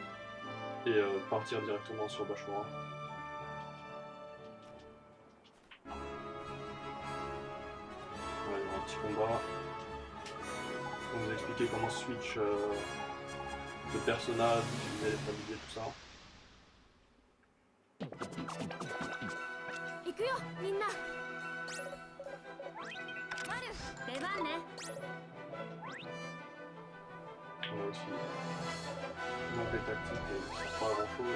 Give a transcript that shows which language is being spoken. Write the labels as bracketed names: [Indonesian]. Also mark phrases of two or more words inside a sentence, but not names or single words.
[French] Et partir directement sur Bashura. Ouais, il y aura un petit combat. Pour vous expliquer comment switch de personnage, utiliser les familiers, tout ça. [Japanese] 行くよみんな。マル出番ね。 [French] On a aussi manque des tactiques et ça sert pas à grand chose.